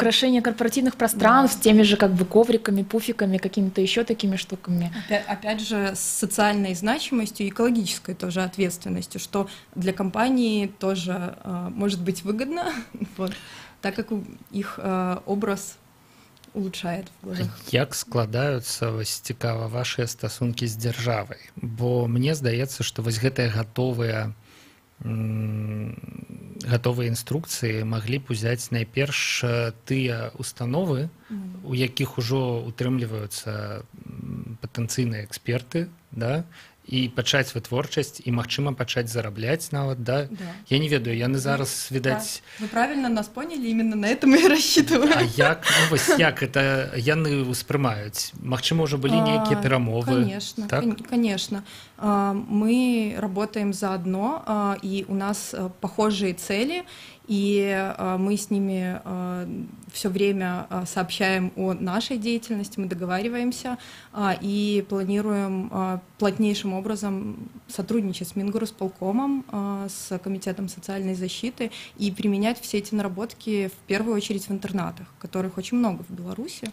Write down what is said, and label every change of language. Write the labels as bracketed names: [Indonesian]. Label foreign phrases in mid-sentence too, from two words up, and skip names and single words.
[Russian] украшения корпоративных пространств, теми же как бы ковриками, пуфиками, какими-то еще такими штуками. Опять же, с социальной значимостью, экологической тоже ответственностью, что для компании тоже может быть выгодно, вот, так как их образ улучшает в глазах. [Belarusian] Як складаюцца, вось цікава, вашыя стасункі з дзяржавай? Бо мне здаецца, што вось гэтыя готовыя інструкцыі маглі б узяць найперш тыя установы, у якіх ужо утрымліваюцца патэнцыйныя эксперты, да, і пачаць вытворчасць, і, магчыма, пачаць зарабляць нават, да? Я не ведаю, яны зараз, відаць... [Russian] Вы правильно нас поняли, именно на это мы и рассчитываем. [Belarusian] А як, ну, вось як это яны ўспрымаюць? Магчыма, ўжо былі нейкія перамовы? [Russian] Конечно, так? Конечно. Мы работаем заодно, и у нас похожие цели, и мы с ними все время сообщаем о нашей деятельности, мы договариваемся и планируем плотнейшим образом сотрудничать с Мингорисполкомом, с Комитетом социальной защиты и применять все эти наработки в первую очередь в интернатах, которых очень много в Беларуси.